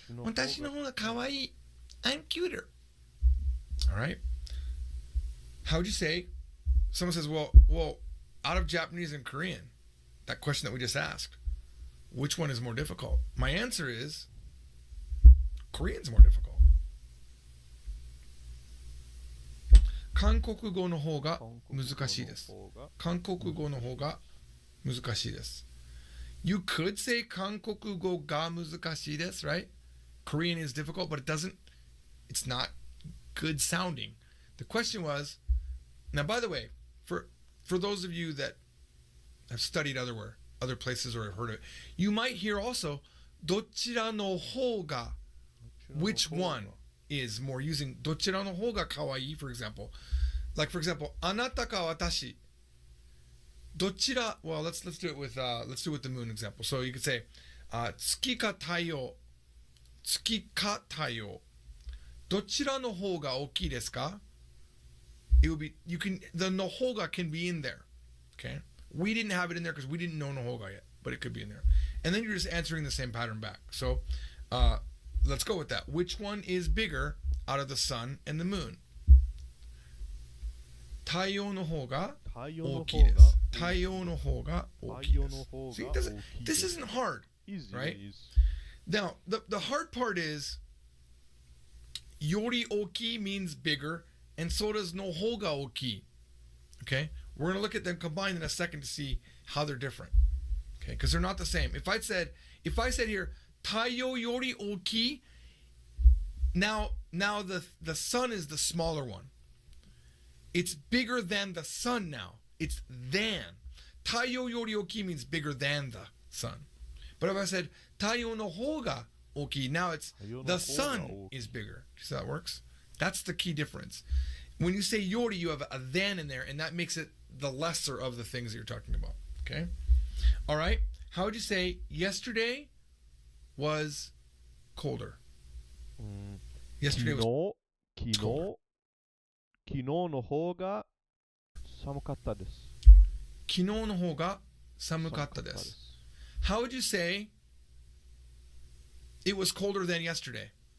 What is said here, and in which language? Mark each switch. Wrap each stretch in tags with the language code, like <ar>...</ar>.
<ja>私の方が可愛い.</ja> <en>I'm cuter. Alright? How would you say, someone says, well, out of Japanese and Korean, that question that we just asked, which one is more difficult? My answer is Korean's more difficult.</en> <ja>韓国語の方が難しいです。韓国語の方が難しいです。</ja> <en>You could say</en> <ja>韓国語が難しいです,</ja> <en>right? Korean is difficult, but it's not good sounding. The question was, now by the way, for those of you that have studied other places or have heard of it, you might hear also</en> <ja>どちらの方が,</ja> <en>which one is more, using</en> <ja>どちらの方が可愛い,</ja> <en>for example. Like for example,</en> <ja>あなたか私. どちら,</ja> <en>well, let's do it with the moon example. So you could say</en> <ja>月か太陽. 月か太陽. どちらの方が大きいですか?</ja> <en>It would be, the nohoga can be in there. Okay? We didn't have it in there because we didn't know nohoga yet, but it could be in there. And then you're just answering the same pattern back. So let's go with that. Which one is bigger out of the sun and the moon?</en> <ja>太陽の方が大きいです。太陽の方が大きいです。</ja> <en>See, this isn't hard, right? Now, the hard part is</en> <ja>yori oki</ja> <en>means bigger, and so does</en> <ja>no hoga oki.</ja> <en>Okay? We're going to look at them combined in a second to see how they're different. Okay? Because they're not the same. If I said here,</en> <ja>taiyo yori oki,</ja> <en>now the sun is the smaller one. It's bigger than the sun now. It's than.</en> <ja>Taiyo yori oki</ja> <en>means bigger than the sun. But if I said</en> <ja>taiyo no hoga oki,</ja> <en>now it's the sun is bigger. See how that works? That's the key difference. When you say yori, you have a than in there, and that makes it the lesser of the things that you're talking about. Okay? All right? How would you say yesterday was colder? Yesterday was</en> <ja>昨日</ja> <en>colder.</en> <ja>昨日の方が寒かったです。昨日の方が寒かったです。</ja> <en>How would you say it was colder than yesterday?</en>